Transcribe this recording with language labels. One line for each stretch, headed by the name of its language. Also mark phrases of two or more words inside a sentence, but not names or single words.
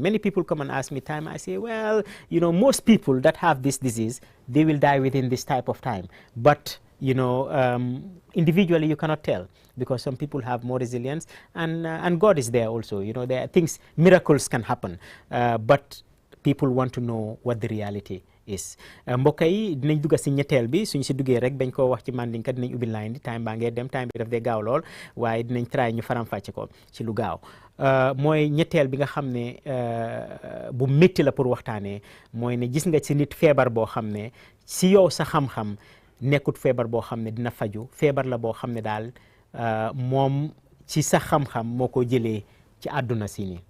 English: Many people come and ask me time. I say, well, you know, most people that have this disease, they will die within this type of time. But, you know, individually you cannot tell, because some people have more resilience, and God is there also. You know, there are things, miracles can happen, but people want to know what the reality is.
Wolof: Mbokk yi dinañ dugg si ñetteel bi, suñ si duggee rek bañ koo wax ci mandinka dinañ ubbi line di time baa ngee dem, time bi daf dee gaaw lool, waaye dinañ try ñu faram-fàcce ko ci lu gaaw. Mooy ñetteel bi nga xam ne bu métti la pour waxtaanee, mooy ne gis nga ci nit feebar boo xam ne si yow sa xam-xam nekkut feebar boo xam ne dina faju, feebar la boo xam ne daal moom ci sa xam-xam moo ko jëlee ci àdduna si nii.